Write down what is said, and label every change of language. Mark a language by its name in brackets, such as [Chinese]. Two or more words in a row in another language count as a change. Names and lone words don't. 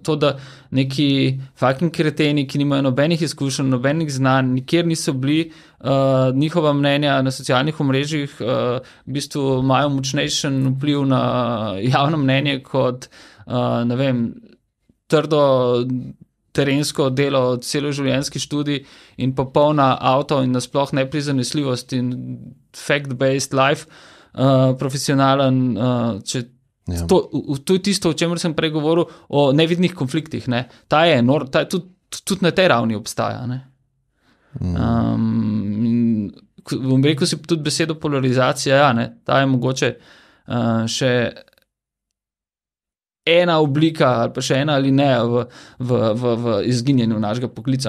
[Slovenian] To, da neki fucking kreteni, ki nimajo nobenih izkušenj, nobenih znanj, nikjer niso bili, njihova mnenja na socialnih omrežjih v bistvu imajo močnejšen vpliv na javno mnenje kot trdo terensko delo, celoživljenjski študij in popolna avto in nasploh neprizanesljivost in [English] fact-based life, [Slovenian] profesionalen, to je tisto, o čemer sem prej govoril, o nevidnih konfliktih. Ta je tudi na tej ravni obstaja. Bom rekel si tudi besedo polarizacija, ta je mogoče še ena oblika ali pa še ena ali ne v izginjenju našega poklica.